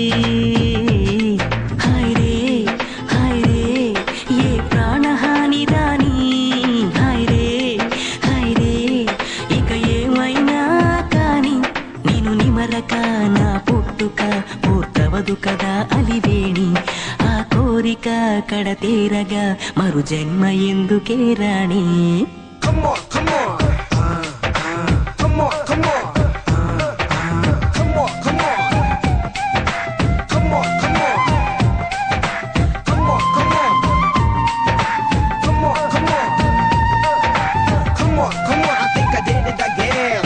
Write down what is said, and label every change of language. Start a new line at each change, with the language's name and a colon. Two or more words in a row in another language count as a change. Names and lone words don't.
Telugu: హాయ్ రే హాయ్ రే ఏ ప్రాణహాని రాని, హాయ్ రే ఇక ఏమైనా కాని, నేను నిమరక నా పుట్టుక పూర్తవదు కదా అలివేణి, ఆ కోరిక కడతేరగా మరు జన్మ ఎందుకే రాణి.
English: Come on, come on. Come on, come on. Come on, come on. Come on, come on. Come on, come on. Come on, come on. Come on, come on. I think I did it again.